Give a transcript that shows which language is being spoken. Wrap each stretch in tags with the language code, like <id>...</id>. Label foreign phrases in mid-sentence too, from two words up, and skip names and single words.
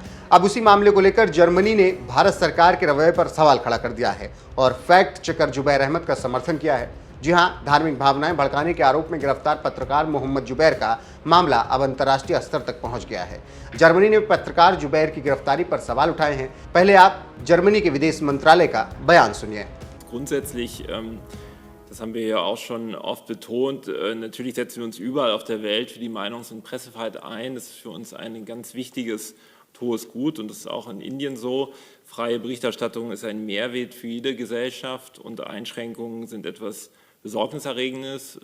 <hi>अब उसी मामले को लेकर जर्मनी ने भारत सरकार के रवैये पर सवाल खड़ा कर दिया है और</hi> <en>fact checker</en> <hi>जुबैर अहमद का समर्थन किया है। जी हां, धार्मिक भावनाएं भड़काने के आरोप में गिरफ्तार पत्रकार मोहम्मद जुबैर का मामला अब अंतर्राष्ट्रीय स्तर तक पहुंच गया है। जर्मनी ने पत्रकार जुबैर की गिरफ्तारी पर सवाल उठाए हैं। पहले आप जर्मनी के विदेश मंत्रालय का बयान सुनिए।</hi> <de>Grundsätzlich, das haben wir ja auch schon oft betont, natürlich setzen wir uns überall auf der Welt für die Meinungs- und Pressefreiheit ein. Das ist für uns ein ganz wichtiges und hohes Gut und das ist auch in Indien so. Freie Berichterstattung ist ein Mehrwert für jede Gesellschaft und Einschränkungen sind etwas Besorgniserregendes.</de>